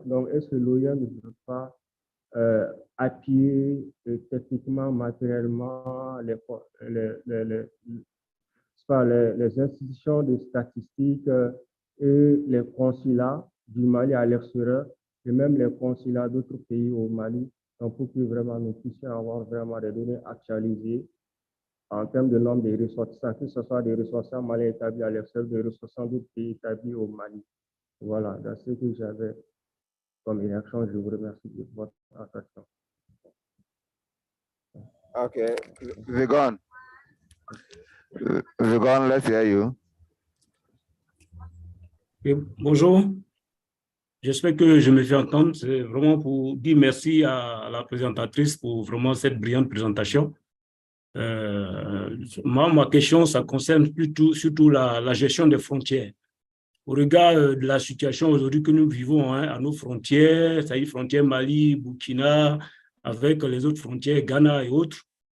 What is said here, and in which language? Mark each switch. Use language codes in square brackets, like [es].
[fr] Donc, est-ce que l'OIM ne peut pas appuyer techniquement, matériellement les institutions de statistiques et les consulats du Mali à l'extérieur et même les consulats d'autres pays au Mali, donc pour que vraiment nous puissions avoir vraiment des données actualisées en termes de nombre de ressortissants, que ce soit des ressortissants maliens établis à l'extérieur, des ressortissants d'autres pays établis au Mali. Voilà, c'est ce que j'avais comme réaction. Je vous remercie de votre attention. [en] Okay, Vigon, let's hear you. [fr] Bonjour, j'espère que je me fais entendre. C'est vraiment pour dire merci à la présentatrice pour vraiment cette brillante présentation. Moi, ma question, ça concerne surtout la gestion des frontières. Au regard de la situation aujourd'hui que nous vivons à nos frontières, c'est-à-dire frontières Mali, Burkina, avec les autres frontières, Ghana et autres.